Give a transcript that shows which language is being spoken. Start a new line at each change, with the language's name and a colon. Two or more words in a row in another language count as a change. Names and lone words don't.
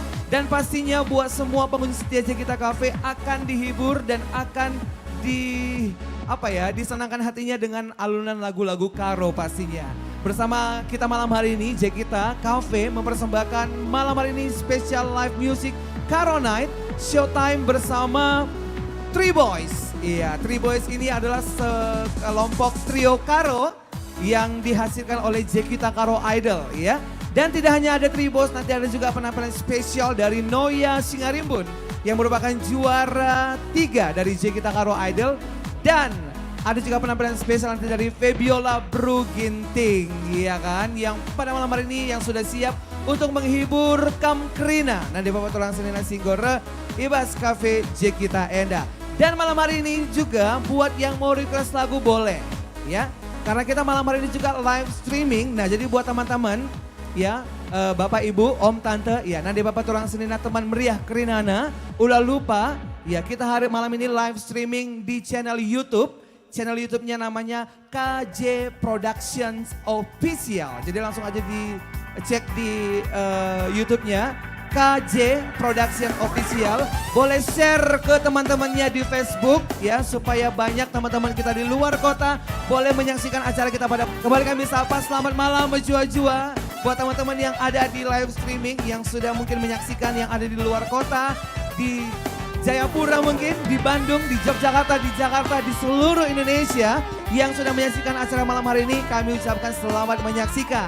Indonesian: Dan pastinya buat semua pengunjung setia Jekita Cafe akan dihibur dan akan disenangkan hatinya dengan alunan lagu-lagu Karo pastinya. Bersama kita malam hari ini Jekita Cafe mempersembahkan malam hari ini spesial
English: live music
Indonesian: Karo Night Showtime bersama Three Boys. Iya, Three Boys ini adalah sekelompok trio Karo yang dihasilkan oleh Jekita Karo Idol ya. Dan tidak hanya ada Three Boys, nanti ada juga penampilan spesial dari Noya Singarimbun yang merupakan juara 3 dari Jekita Karo Idol. Dan ada juga penampilan spesial nanti dari Febiola Bruginting, ya kan? Yang pada malam hari ini yang sudah siap untuk menghibur Kamkrina.
Batak Karo: Nanti Bapak Tulang Senina Singgore, Ibas Cafe Jekita Enda.
Indonesian: Dan malam hari ini juga buat yang mau request lagu boleh, ya. Karena kita malam hari ini juga
English: live streaming.
Indonesian: Nah jadi buat teman-teman, ya, Bapak Ibu, Om Tante, ya, nanti Bapak Tulang Senina
Batak Karo: teman meriah Kerinana, ulah lupa,
Indonesian: ya kita hari malam ini
English: live streaming
Indonesian: di channel YouTube. Channel YouTube-nya namanya KJ Productions Official. Jadi langsung aja dicek di YouTube-nya KJ Production Official. Boleh share ke teman-temannya di Facebook ya supaya banyak teman-teman kita di luar kota boleh menyaksikan acara kita pada kembali kami sapa selamat malam menjua-jua buat teman-teman yang ada di
English: live streaming
Indonesian: yang sudah mungkin menyaksikan yang ada di luar kota di Jayapura mungkin, di Bandung, di Yogyakarta, di Jakarta, di seluruh Indonesia yang sudah menyaksikan acara malam hari ini kami ucapkan selamat menyaksikan.